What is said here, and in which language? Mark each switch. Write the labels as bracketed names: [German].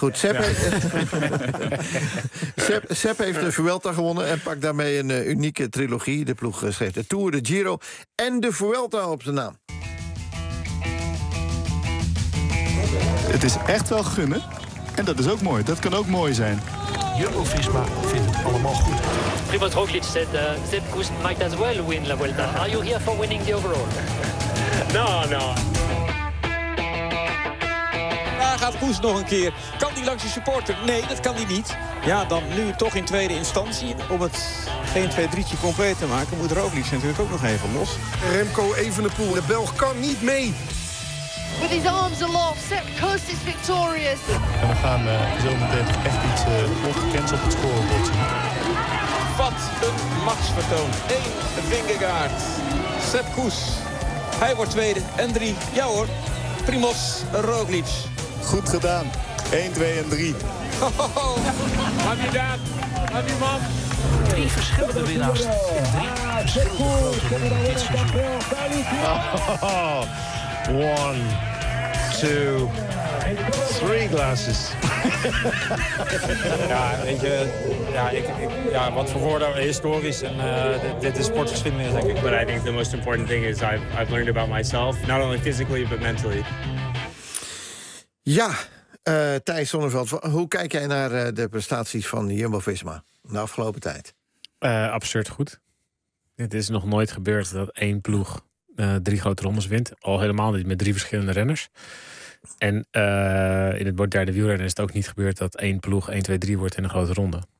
[Dutch] Goed, Sepp heeft de Vuelta gewonnen en pakt daarmee een unieke trilogie. De ploeg schreef de Tour, de Giro en de Vuelta op zijn naam. Het is echt wel gunnen. En dat is ook mooi. Dat kan ook mooi zijn. Jumbo-Visma vindt het allemaal goed. [English] Primoz Roglic said Sepp Kuss might as well win La Vuelta. Are you here for winning the overall? No. [Dutch] Gaat Koes nog een keer. Kan die langs de supporter? Nee, dat kan die niet. Ja, dan nu toch in tweede instantie. Om het 1-2-3'tje compleet te maken, moet Roglic natuurlijk ook nog even los. Remco Evenepoel, de Belg kan niet mee. [English] With his arms aloft, Sepp Kuss is victorious. [Dutch] En we gaan zo meteen echt iets ongekends op het scorebord zien. Wat een machtsvertoon. 1 Vingegaard. Sepp Kuss. Hij wordt tweede. En 3. Ja hoor. Primoz Roglic. Goed gedaan. 1, 2 en 3. Kandidaat. Kandidaat. Drie verschillende winnaars. En 3 verschillende dit seizoen. [English] 1, 2, 3 glasses. [Dutch] Ja, weet je, wat voor woorden historisch en dit is sportgeschiedenis denk ik. [English] But I think the most important thing is I've learned about myself, not only physically but mentally. [Dutch] Ja, Thijs Sonneveld, hoe kijk jij naar de prestaties van Jumbo-Visma de afgelopen tijd? Absurd goed. Het is nog nooit gebeurd dat één ploeg 3 grote rondes wint. Al helemaal niet met 3 verschillende renners. En in het moderne wielrennen is het ook niet gebeurd dat één ploeg 1-2-3 wordt in een grote ronde.